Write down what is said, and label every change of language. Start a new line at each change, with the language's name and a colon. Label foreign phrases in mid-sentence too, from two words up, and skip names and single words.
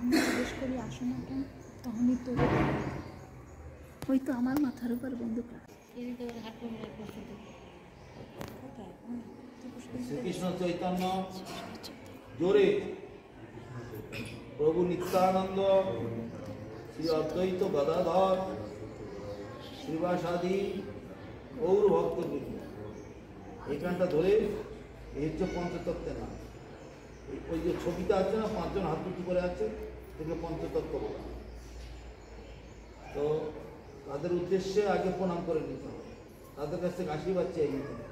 Bangla: জিজ্ঞেস করি আসো না কেন তখনই তো ওই তো আমার মাথার উপর বন্দুক শ্রীকৃষ্ণ চৈতন্য জোরে প্রভু নিত্যানন্দ শ্রী অদ্বৈত গদাধর শ্রীবাসাদি গৌর ভক্তবৃন্দ এখানটা ধরে এই হচ্ছে পঞ্চতত্ত্বের নাম। ওই যে ছবিটা আছে না 5 জন হাত উঁচু করে আছে এটাকে পঞ্চতত্ত্ব বলা। তো তাদের উদ্দেশ্যে আগে প্রণাম করে নিতে হবে, তাদের কাছ থেকে আশীর্বাদ চেয়ে নিতে হবে।